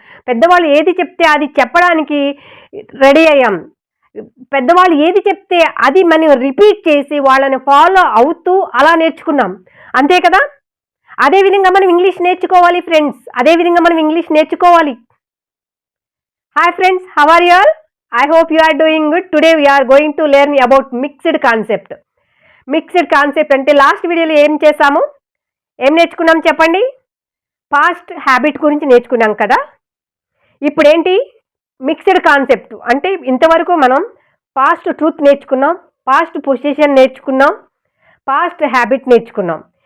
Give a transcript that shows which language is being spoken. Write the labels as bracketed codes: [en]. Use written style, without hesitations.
[te] పెద్దవాళ్ళు ఏది చెప్తే అది చెప్పడానికి రెడీ అయ్యాం. పెద్దవాళ్ళు ఏది చెప్తే అది మనం రిపీట్ చేసి వాళ్ళని ఫాలో అవుతూ అలా నేర్చుకున్నాం, అంతే కదా. అదేవిధంగా మనం ఇంగ్లీష్ నేర్చుకోవాలి ఫ్రెండ్స్. అదేవిధంగా మనం ఇంగ్లీష్ నేర్చుకోవాలి. [en] Hi friends, how are you all? I hope you are doing good. Today we are going to learn about mixed concept. [te] Mixed concept అంటే లాస్ట్ వీడియోలో ఏం చేసాము, ఏం నేర్చుకున్నాం చెప్పండి? పాస్ట్ హ్యాబిట్ గురించి నేర్చుకున్నాం కదా. ఇప్పుడు ఏంటి మిక్స్డ్ కాన్సెప్ట్ అంటే? ఇంతవరకు మనం పాస్ట్ ట్రూత్ నేర్చుకున్నాం, పాస్ట్ పొజిషన్ నేర్చుకున్నాం, పాస్ట్ హ్యాబిట్ నేర్చుకున్నాం.